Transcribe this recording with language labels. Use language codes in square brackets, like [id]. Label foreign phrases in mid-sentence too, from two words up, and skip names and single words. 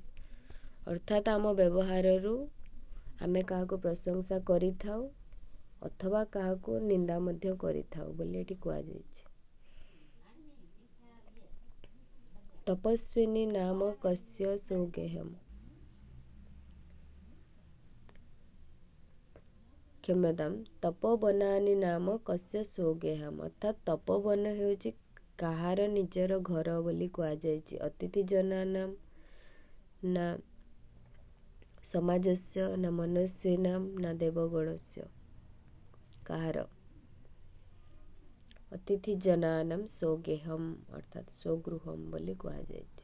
[or] ଅର୍ଥାତ୍ ଆମ ବ୍ୟବହାରରୁ ଆମେ କାହାକୁ ପ୍ରଶଂସା କରିଥାଉ ଅଥବା କାହାକୁ ନିନ୍ଦା ମଧ୍ୟ କରିଥାଉ ବୋଲି ଏଠି କୁହାଯାଇଛି। [sa] ତପସ୍ୱିନୀ ନାମ କସ୍ୟ ସୌଗେହମ୍? क्षम्यतां तपोवनानि नाम कस्य स्वगेहम् अर्थात तपोवन [or] ହେଉଛି କାହାର ନିଜର ଘର ବୋଲି କୁହାଯାଇଛି। [sa] ଅତିଥି ଜନାନାମ୍ ନା ସମାଜସ୍ୟ ନା ମନୁଷ୍ୟାନାମ୍ ନା ଦେବଗଣସ୍ୟ। [or] କାହାର? [sa] ଅତିଥି ଜନାନାମ୍ ସ୍ୱଗେହମ୍ ଅର୍ଥାତ ସ୍ୱଗୃହମ୍ [or] ବୋଲି କୁହାଯାଇଛି।